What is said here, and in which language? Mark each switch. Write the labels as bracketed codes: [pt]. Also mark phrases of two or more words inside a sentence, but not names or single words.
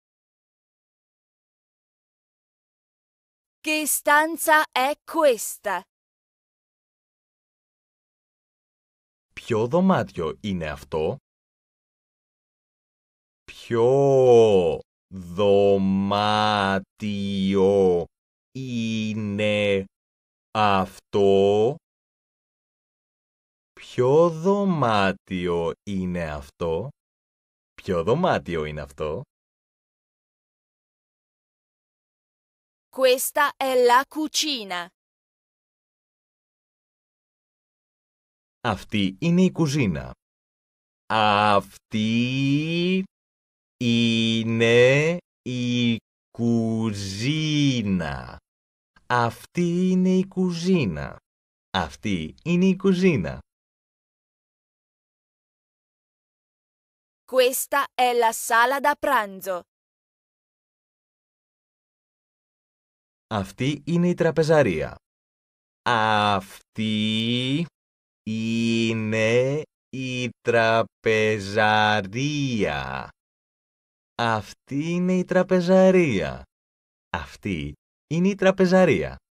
[it] Che stanza è questa? [el] Ποιο δωμάτιο είναι αυτό? Ποιο δωμάτιο είναι αυτό? Ποιο δωμάτιο είναι αυτό? Ποιο δωμάτιο είναι αυτό? [it] Questa è la cucina. [el] Αυτή είναι η κουζίνα. Αυτή είναι η κουζίνα. Αυτή είναι η κουζίνα. Αυτή είναι η κουζίνα. [it] Questa è la sala da pranzo. [el] Αυτή είναι η τραπεζαρία. Αυτή είναι η τραπεζαρία. Αυτή είναι η τραπεζαρία. Αυτή είναι η τραπεζαρία.